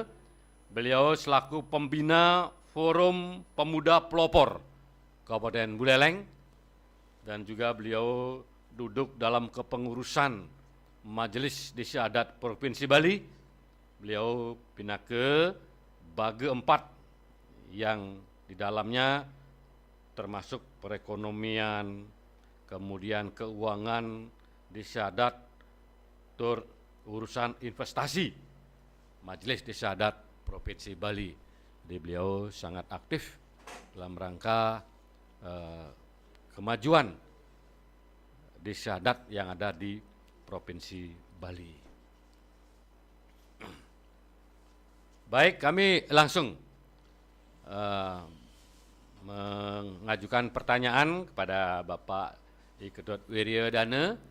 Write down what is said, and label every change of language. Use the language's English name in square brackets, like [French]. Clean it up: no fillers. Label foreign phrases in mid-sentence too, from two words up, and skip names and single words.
[Indonesian] Beliau selaku pembina Forum Pemuda Pelopor Kabupaten Buleleng dan juga beliau duduk dalam kepengurusan Majelis Desa Adat Provinsi Bali. Beliau [Balinese] pinaka bage [Indonesian] 4 yang di dalamnya termasuk perekonomian, kemudian keuangan, Desa Adat, tur urusan investasi, Majelis Desa Adat Provinsi Bali. beliau sangat aktif dalam rangka kemajuan desa adat yang ada di Provinsi Bali. Baik, kami langsung mengajukan pertanyaan kepada Bapak I Ketut Wiryadana.